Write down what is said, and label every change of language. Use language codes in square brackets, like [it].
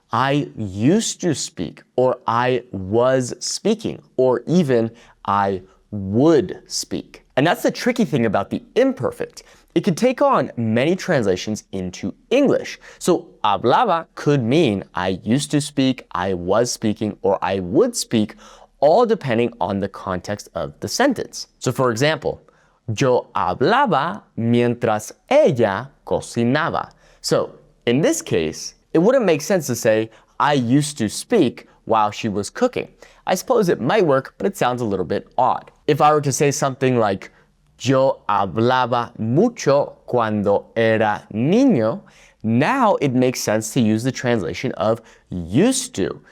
[en] I used to speak, or I was speaking, or even I would speak. And that's the tricky thing about the imperfect. It could take on many translations into English. So hablaba could mean I used to speak, I was speaking, or I would speak, all depending on the context of the sentence. So for example, [es] yo hablaba mientras ella cocinaba. [en] So in this case, it wouldn't make sense to say I used to speak while she was cooking. I suppose it might work, but it sounds a little bit odd. If I were to say something like [es] yo hablaba mucho cuando era niño, [en] now it makes sense to use the translation of used to.